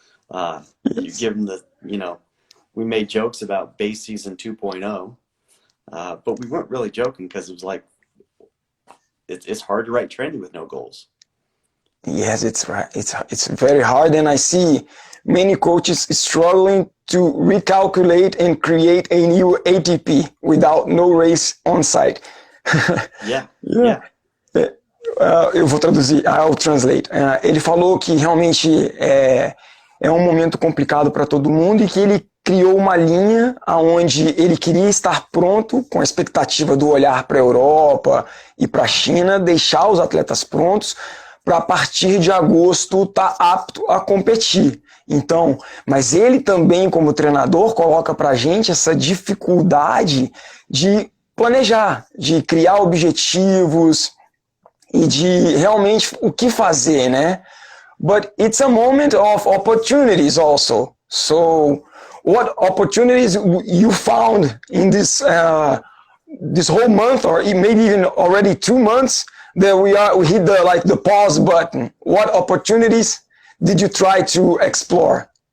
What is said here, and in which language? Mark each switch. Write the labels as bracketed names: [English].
[English] You give them we made jokes about base season 2.0, but we weren't really joking because it was like, it's hard to write training with no goals. Yes, it's right. It's very hard, and I see many coaches struggling to recalculate and create a new ATP without no race on site. Yeah. [Portuguese] Eu vou traduzir, [English] I'll translate. [Portuguese] Ele falou que realmente é um momento complicado para todo mundo e que ele criou uma linha onde ele queria estar pronto, com a expectativa do olhar para a Europa e para a China, deixar os atletas prontos para a partir de agosto estar apto a competir. Então, mas ele também, como treinador, coloca para a gente essa dificuldade de planejar, de criar objetivos e de realmente o que fazer, né? [English] But it's a moment of opportunities also. So, what opportunities you found in this whole month, or maybe even already 2 months that we hit the pause button? What opportunities did you try to explore?